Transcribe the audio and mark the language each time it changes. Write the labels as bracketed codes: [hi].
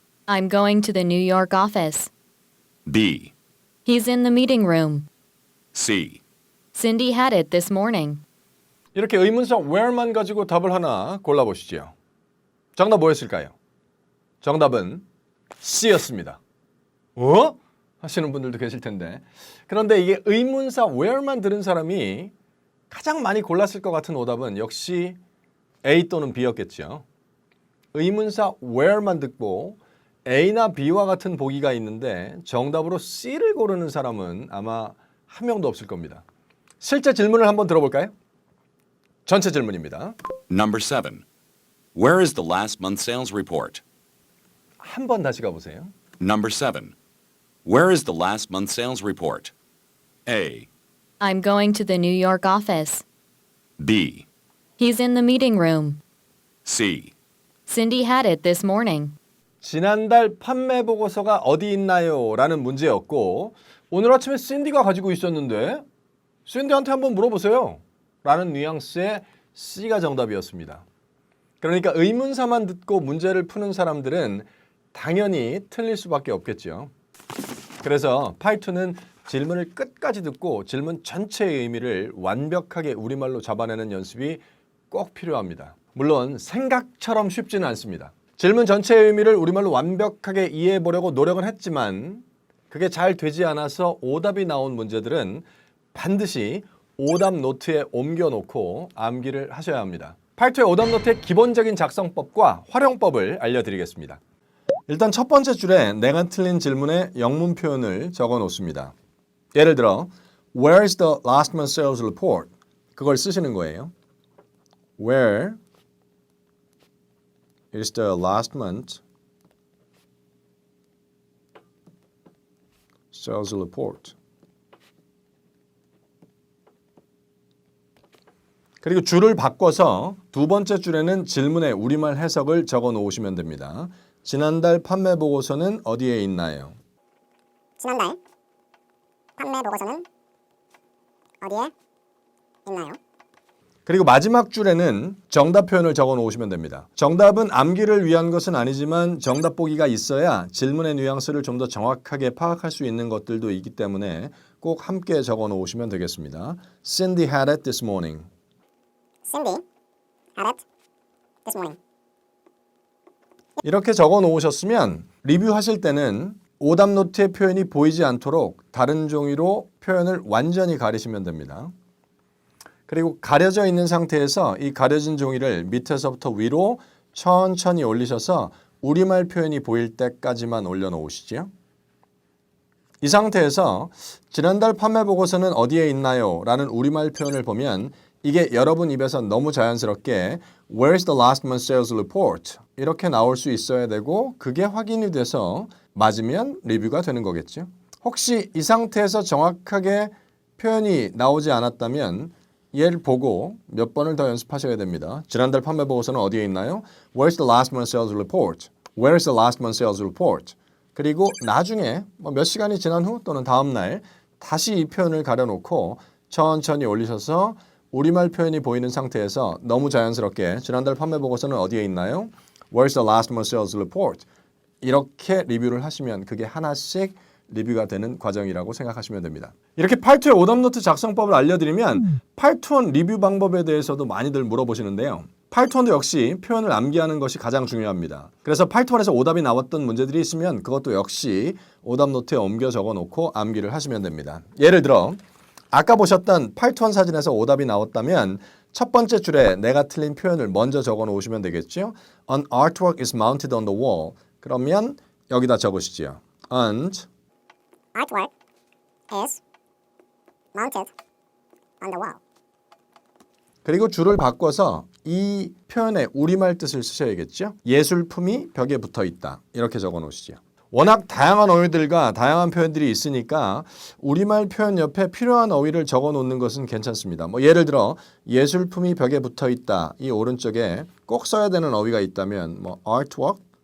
[en] I'm going to the New York office. B. He's in the meeting room. C. Cindy had it this morning. [ko] 이렇게 의문사 where만 가지고 답을 하나 골라보시죠. 정답 뭐였을까요? 정답은 C였습니다. 어? 하시는 분들도 계실 텐데. 그런데 이게 의문사 where만 들은 사람이 가장 많이 골랐을 것 같은 오답은 역시 A 또는 B였겠죠. 의문사 where만 듣고 A나 B와 같은 보기가 있는데 정답으로 C를 고르는 사람은 아마 한 명도 없을 겁니다. 실제 질문을 한번 들어볼까요? 전체 질문입니다. [en] Number 7. Where is the last month's sales report? [ko] 한 번 다시 가보세요. [en] Number 7. Where is the last month's sales report? A. I'm going to the New York office. B. He's in the meeting room. C. Cindy had it this morning. [ko] 지난달 판매 보고서가 어디 있나요? 라는 문제였고 오늘 아침에 신디가 가지고 있었는데 신디한테 한번 물어보세요. 라는 뉘앙스의 C가 정답이었습니다. 그러니까 의문사만 듣고 문제를 푸는 사람들은 당연히 틀릴 수밖에 없겠죠. 그래서 파이2는 질문을 끝까지 듣고 질문 전체의 의미를 완벽하게 우리말로 잡아내는 연습이 꼭 필요합니다. 물론 생각처럼 쉽지는 않습니다. 질문 전체의 의미를 우리말로 완벽하게 이해해 보려고 노력은 했지만 그게 잘 되지 않아서 오답이 나온 문제들은 반드시 오답 노트에 옮겨놓고 암기를 하셔야 합니다. 파이2의 오답 노트의 기본적인 작성법과 활용법을 알려드리겠습니다. 일단 첫 번째 줄에 내가 틀린 질문에 영문 표현을 적어 놓습니다. 예를 들어 [en] Where is the last month's sales report? [ko] 그걸 쓰시는 거예요. [en] Where is the last month sales report? [ko] 그리고 줄을 바꿔서 두 번째 줄에는 질문의 우리말 해석을 적어 놓으시면 됩니다. 지난달 판매 보고서는 어디에 있나요? 지난달 판매 보고서는 어디에 있나요? 그리고 마지막 줄에는 정답 표현을 적어 놓으시면 됩니다. 정답은 암기를 위한 것은 아니지만 정답 보기가 있어야 질문의 뉘앙스를 좀 더 정확하게 파악할 수 있는 것들도 있기 때문에 꼭 함께 적어 놓으시면 되겠습니다. [en] Cindy had it this morning. Cindy had it this morning. [ko] 이렇게 적어 놓으셨으면 리뷰하실 때는 오답 노트의 표현이 보이지 않도록 다른 종이로 표현을 완전히 가리시면 됩니다. 그리고 가려져 있는 상태에서 이 가려진 종이를 밑에서부터 위로 천천히 올리셔서 우리말 표현이 보일 때까지만 올려놓으시죠. 이 상태에서 지난달 판매 보고서는 어디에 있나요? 라는 우리말 표현을 보면 이게 여러분 입에서 너무 자연스럽게 [en] Where's the last month's sales report? [ko] 이렇게 나올 수 있어야 되고 그게 확인이 돼서 맞으면 리뷰가 되는 거겠죠. 혹시 이 상태에서 정확하게 표현이 나오지 않았다면 얘를 보고 몇 번을 더 연습하셔야 됩니다. 지난달 판매 보고서는 어디에 있나요? [en] Where's the last month's sales report? Where's the last month's sales report? [ko] 그리고 나중에 몇 시간이 지난 후 또는 다음 날 다시 이 표현을 가려놓고 천천히 올리셔서 우리말 표현이 보이는 상태에서 너무 자연스럽게 지난달 판매 보고서는 어디에 있나요? [en] Where's the last month's sales report? [ko] 이렇게 리뷰를 하시면 그게 하나씩 리뷰가 되는 과정이라고 생각하시면 됩니다. 이렇게 파이2의 오답노트 작성법을 알려드리면 파이2원 리뷰 방법에 대해서도 많이들 물어보시는데요. 파이2원도 역시 표현을 암기하는 것이 가장 중요합니다. 그래서 파이2원에서 오답이 나왔던 문제들이 있으면 그것도 역시 오답노트에 옮겨 적어놓고 암기를 하시면 됩니다. 예를 들어 아까 보셨던 파이2원 사진에서 오답이 나왔다면 첫 번째 줄에 내가 틀린 표현을 먼저 적어 놓으시면 되겠죠. [en] An artwork is mounted on the wall. [ko] 그러면 여기다 적으시죠. [en] And Artwork is mounted on the wall. [ko] 그리고 줄을 바꿔서 이 표현의 우리말 뜻을 쓰셔야겠죠. 예술품이 벽에 붙어 있다. 이렇게 적어 놓으시죠. 워낙 다양한 어휘들과 다양한 표현들이 있으니까 우리말 표현 옆에 필요한 어휘를 적어 놓는 것은 괜찮습니다. 예를 들어 예술품이 벽에 붙어 있다. 이 오른쪽에 꼭 써야 되는 어휘가 있다면 artwork